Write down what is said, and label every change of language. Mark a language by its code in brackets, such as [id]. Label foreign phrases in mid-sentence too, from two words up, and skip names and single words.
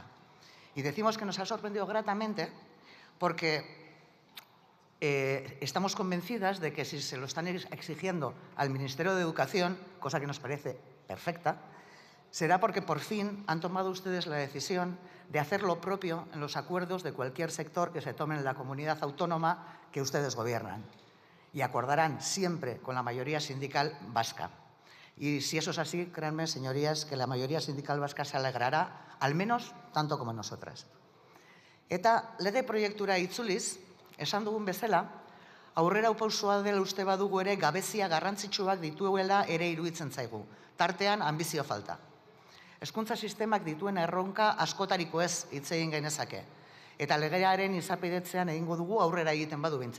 [es] Y decimos que nos ha sorprendido gratamente porque estamos convencidas de que si se lo están exigiendo al Ministerio de Educación, cosa que nos parece perfecta, será porque por fin han tomado ustedes la decisión de hacer lo propio en los acuerdos de cualquier sector que se tomen en la comunidad autónoma que ustedes gobiernan. Y acordarán siempre con la mayoría sindical vasca. Y si eso es así, créanme, señorías, que la mayoría sindical vasca se alegrará, al menos tanto como nosotras. [eu] Eta lege proiektura itzuliz, esan dugun bezala, aurrera pausoa dela uste badugu ere gabezia garrantzitsuak dituela ere iruditzen zaigu, tartean anbizio falta. Hezkuntza sistemak dituen erronka askotariko ez hitz egin genezake, eta legearen izapidetzean egingo dugu aurrera egiten badu behintzat.